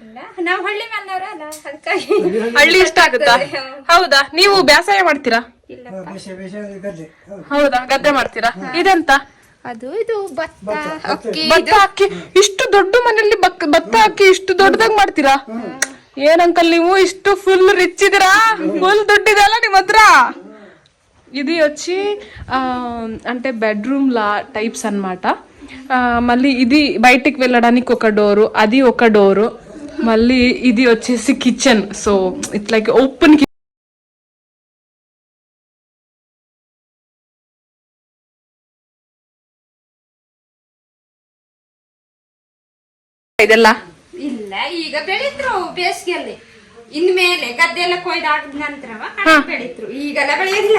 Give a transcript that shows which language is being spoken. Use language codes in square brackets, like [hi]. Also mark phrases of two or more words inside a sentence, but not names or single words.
[kn] ಹಳ್ಳಿ ಇಷ್ಟ ಆಗುತ್ತಾ? ಹೌದಾ? ನೀವು ಬೇಸಾಯ ಮಾಡ್ತೀರಾ? ಹೌದಾ, ಗದ್ದೆ ಮಾಡ್ತೀರಾ? ಇದೆಂತ? ಭತ್ತ ಅಕ್ಕಿ. ಇಷ್ಟು ದೊಡ್ಡ ಮನೆಯಲ್ಲಿ ಭತ್ತ ಅಕ್ಕಿ ಇಷ್ಟು ದೊಡ್ಡದಾಗಿ ಮಾಡ್ತೀರಾ? ಏನ್ ಅಂಕಲ್ ನೀವು ಇಷ್ಟು ಫುಲ್ ರಿಚ್ ಇದಿರಾ ಫುಲ್ ದುಡ್ಡಿದೆ [te] అలా [kn] ನಿಮ್ಮ ಹತ್ರ [te] ఇది వచ్చి అంటే బెడ్రూమ్ లా టైప్స్ అన్నమాట మళ్ళీ ఇది బయటికి వెళ్ళడానికి ఒక డోరు అది ఒక డోరు మళ్ళీ ఇది వచ్చేసి కిచెన్ [en] so it's like open [te] ಇದೆಲ್ಲ [kn] ಇಲ್ಲ ಈಗ ಬೆಳಿದ್ರು ಬೇಸಿಗೆಯಲ್ಲಿ ಇನ್ಮೇಲೆ ಗದ್ದೆ ಎಲ್ಲ ಕೊಯ್ದು ಹಾಕಿದ ನಂತರವ ಬೆಳಿದ್ರು ಈಗೆಲ್ಲ ಬೆಳೆಯೋದಿಲ್ಲ.